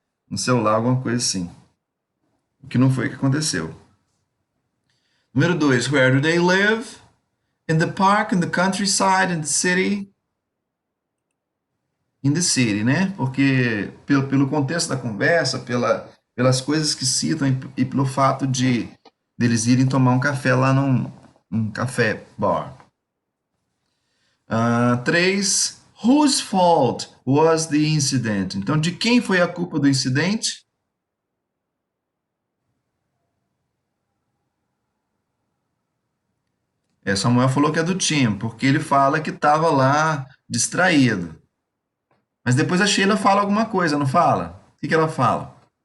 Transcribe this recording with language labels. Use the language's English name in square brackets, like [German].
[Portuguese] No celular, alguma coisa assim. O que não foi o que aconteceu. Número 2. [English] Where do they live? In the park, in the countryside, in the city. In the city, né? [Portuguese] Porque pelo contexto da conversa, pelas coisas que citam e pelo fato de eles irem tomar um café lá num café bar. 3. [English] Whose fault was the incident? [Portuguese] Então, de quem foi a culpa do incidente? Samuel falou que é do Tim, porque ele fala que estava lá distraído. Mas depois a Sheila fala alguma coisa, não fala? O que ela fala?